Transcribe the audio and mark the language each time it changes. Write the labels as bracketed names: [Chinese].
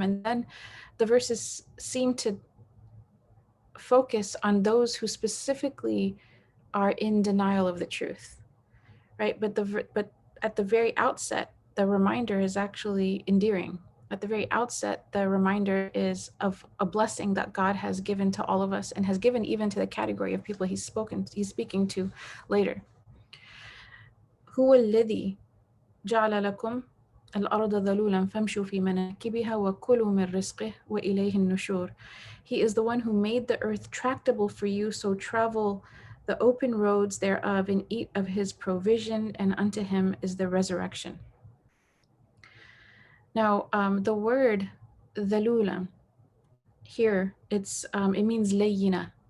[English] And then the verses seem to focus on those who specifically are in denial of the truth, right? But at the very outset, the reminder is actually endearing. at the very outset, the reminder is of a blessing that God has given to all of us and has given even to the category of people he's speaking to later. [Arabic] هو الذي جعل لكم الأرض ذلولا فامشوا في مناكبها وكلوا من رزقه وإليه النشور. [English] He is the one who made the earth tractable for you, so travel the open roads thereof and eat of his provision, and unto him is the resurrection. Now, the word dhalula here, it means layina.